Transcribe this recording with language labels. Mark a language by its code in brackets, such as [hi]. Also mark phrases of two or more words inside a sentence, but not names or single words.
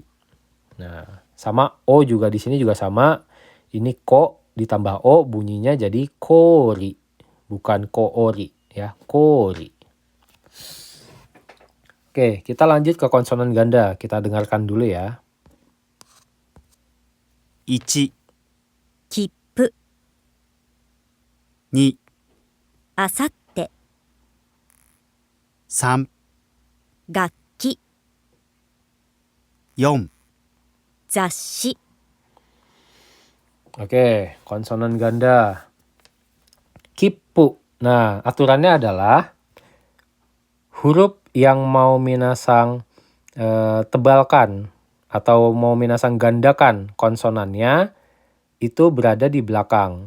[id] Nah, sama o juga di sini juga sama. Ini ko ditambah o bunyinya jadi kori, bukan koori ya, kori. Oke, kita lanjut ke konsonan ganda. Kita dengarkan dulu ya. [ja] 1、切符、 2、あさって、 3、楽器、 4、雑誌、 [id] Oke, konsonan ganda. Kippu. Nah, aturannya adalah huruf yang mau minasang tebalkan atau mau minasang gandakan konsonannya itu berada di belakang.